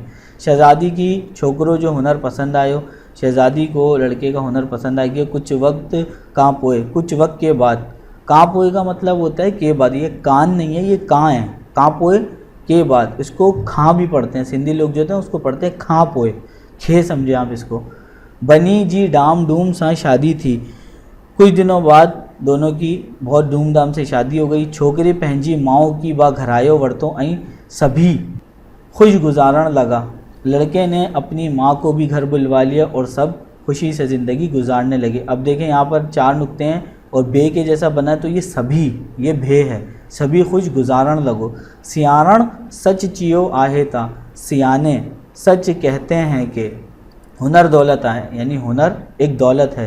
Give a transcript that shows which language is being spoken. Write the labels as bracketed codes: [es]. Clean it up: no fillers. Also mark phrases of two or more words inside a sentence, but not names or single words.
[sd] शहज़ादी की छोकरों जो हुनर पसंद आयो, [hi] शहज़ादी को लड़के का हुनर पसंद आ गया। [sd] कुछ वक्त कहाँ पोए, [hi] कुछ वक्त के बाद। कहाँ पोए का मतलब होता है के बाद, ये कान नहीं है, ये कहाँ है, कहाँ पोए के बाद। इसको खां भी पढ़ते हैं, सिंधी लोग जो होते हैं उसको पढ़ते हैं खां पोए, खे समझे आप इसको। [sd] बनी जी डाम डूम सा शादी थी। [hi] कुछ दिनों बाद दोनों की बहुत धूमधाम से शादी हो गई। [sd] छोकरे पंहिंजी माओ की बा घरायो वरतो ऐं सभी खुश गुजारण लगा। [hi] लड़के ने अपनी माँ को भी घर बुलवा लिया और सब खुशी से ज़िंदगी गुजारने लगे। अब देखें यहाँ पर 4 नुक्ते हैं और बे के जैसा बना है तो ये सभी, ये भे है, [sd] सभी खुश गुजारण लगो। सियारण सच चियो आहे ता, [hi] सियाने सच कहते हैं कि हुनर दौलत आहे, यानी हुनर एक दौलत है।